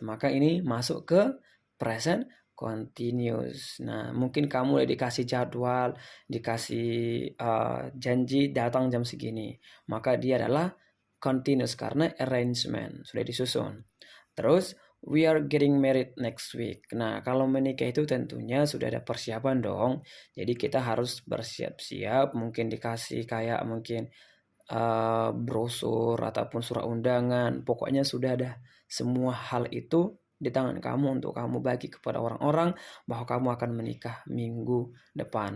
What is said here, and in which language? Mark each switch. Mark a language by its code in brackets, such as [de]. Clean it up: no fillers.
[id] Maka ini masuk ke present continuous. Nah, mungkin kamu udah dikasih jadwal, dikasih janji datang jam segini. Maka dia adalah continuous karena arrangement sudah disusun. Terus [en] we are getting married next week. [id] Nah, kalau menikah itu tentunya sudah ada persiapan dong. Jadi kita harus bersiap-siap, mungkin dikasih kayak mungkin brosur ataupun surat undangan. Pokoknya sudah ada semua hal itu di tangan kamu untuk kamu bagi kepada orang-orang bahwa kamu akan menikah minggu depan.